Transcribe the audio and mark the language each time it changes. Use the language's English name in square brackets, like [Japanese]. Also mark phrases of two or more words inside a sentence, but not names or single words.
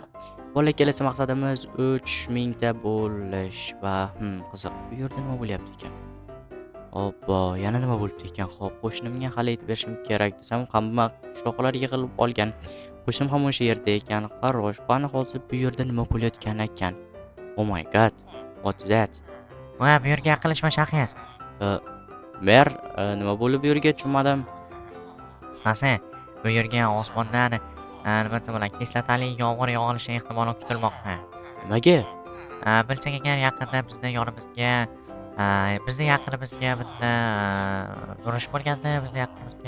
[Uzbek] Bolalar, kelasi maqsadimiz 3000 ta bo'lish va qiziq. Bu yerda nima bo'lyapti ekan? Hoppa, yana nima bo'libdi ekan? Xo'p, qo'shnimga hali aytib berishim kerak desam, hamma qishloqlar yig'ilib olgan. Qo'shnim ham o'sha yerda ekan. Xo'sh, qani hozir bu yerda nima bo'layotgan ekan? [English] Oh my god. What's that? [Uzbek] Va bu yerga yaqinlashma Shahis. Mer, nima bo'lib bu yerga tushmadim. Qisqasi, bu yerga osmondan nima desam bo'ladi, kislotali yomg'ir yog'ishi ehtimoli kutilmoqda. Nimaga? Bilsak agar yaqinda bizni yonimizga bizni yaqinimizga bitta urush bo'lganda, bizni yaqinimizga